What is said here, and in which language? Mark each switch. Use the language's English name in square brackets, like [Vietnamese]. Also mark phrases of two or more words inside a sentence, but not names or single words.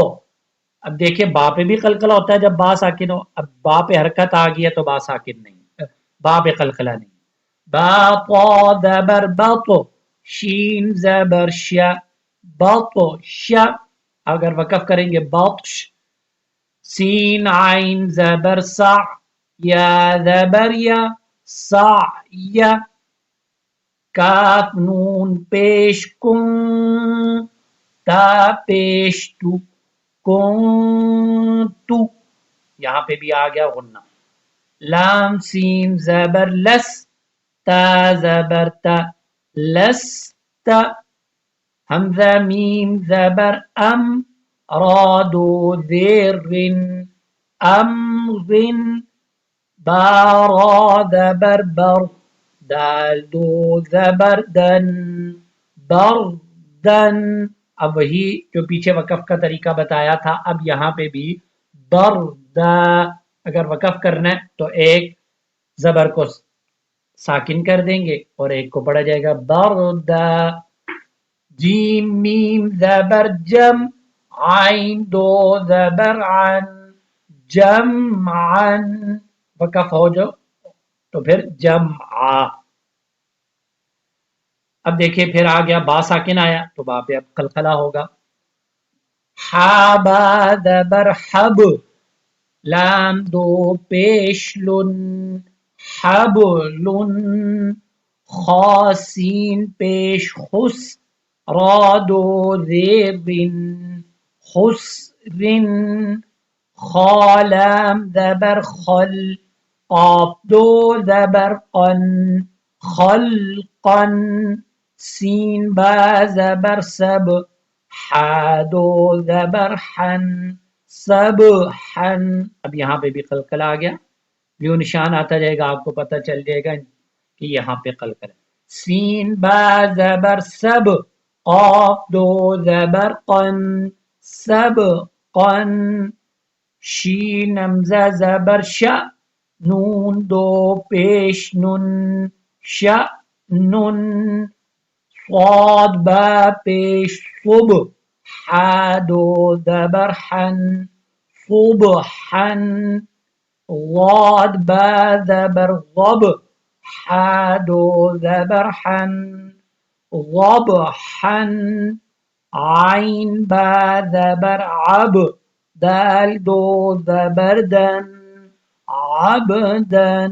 [Urdu] اب دیکھیں با پہ بھی قلقلہ ہوتا ہے جب با ساکن ہو، اب با پہ حرکت آ گئی ہے تو با ساکن نہیں، با پہ قلقلہ نہیں۔ با طا زبر بطو، شین زبر ش، بطش۔ اگر وقف کریں گے بطش، سین عین زبر سع، یا زبر یا، سعی۔ کاف نون پیش کن، تا پیش تو، کنتو۔ یہاں پہ بھی آ گیا غنہ۔ لام سین زبر لس، تا زبر تا، لست۔ حمزہ میم زبر ام، را دو زیر امر، با را زبر بر، دال دو زبر دن، بردن۔ اب وہی جو پیچھے وقف کا طریقہ بتایا تھا، اب یہاں پہ بھی بردا، اگر وقف کرنا ہے تو ایک زبر کو ساکن کر دیں گے اور ایک کو پڑھا جائے گا بردا۔ جیم میم زبر جم، عین دو زبر عن، جمعن۔ وقف ہو جو تو پھر جمع۔ اب دیکھیں پھر آ گیا با ساکن آیا تو با پہ اب قلقلہ ہوگا۔ حا با زبر حب، لام دو پیش لن، حبلن۔ خا سین پیش خس، را دو زیر خسرن۔ خا لام زبر خل، قاف دو زبر قن، خلقن۔ سین با زبر سب، حا دو زبر حن، سبحن۔ اب یہاں پہ بھی قلقلہ آ گیا، جو نشان آتا جائے گا آپ کو پتہ چل جائے گا کہ یہاں پہ قلقلہ۔ سین با زبر سب، قاف دو زبر قن، سبقن۔ شین حمزہ زبر ش، نون دو پیش نن، شأنن۔ صاد با پیش صب، حا دو زبر حن، صبحن۔ ضاد با زبر ضب، حا دو زبر حن، ضبحن۔ عین با زبر عب، دال دو زبر دن، عبدن.